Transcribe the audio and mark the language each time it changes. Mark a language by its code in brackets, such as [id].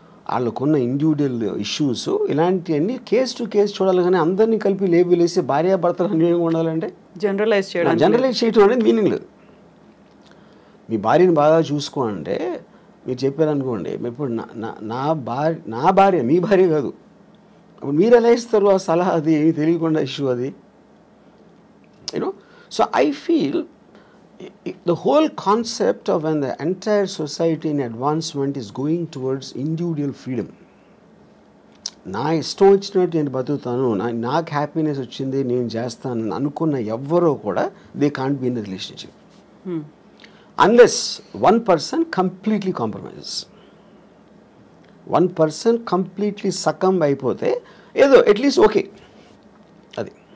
[te] వాళ్ళకున్న individual issues ఇలాంటివన్నీ case to case చూడాలి, కానీ అందరినీ కలిపి లేబుల్ వేసి భార్యాభర్తలు అన్యోన్యంగా ఉండాలంటే జనరలైజ్ చేయడం అనేది మీనింగ్ లేదు. మీ భార్యని బాగా చూసుకో అంటే మీరు చెప్పారనుకోండి, ఇప్పుడు నా భార్య మీ భార్య కాదు, అప్పుడు మీరు ఎలా ఇస్తారు ఆ సలహా? అది ఏమి తెలియకుండా ఇష్యూ అది, you know. [en] So I feel the whole concept of when the entire society in advancement is going towards individual freedom. [te] నా ఇష్టం వచ్చినట్టు నేను బతుకుతాను, నాకు హ్యాపీనెస్ వచ్చింది నేను చేస్తాను అనుకున్న ఎవ్వరూ కూడా [en] They can't be in the relationship unless one person completely compromises. One person completely succumb [te] అయిపోతే ఏదో అట్లీస్ట్ ఓకే అది.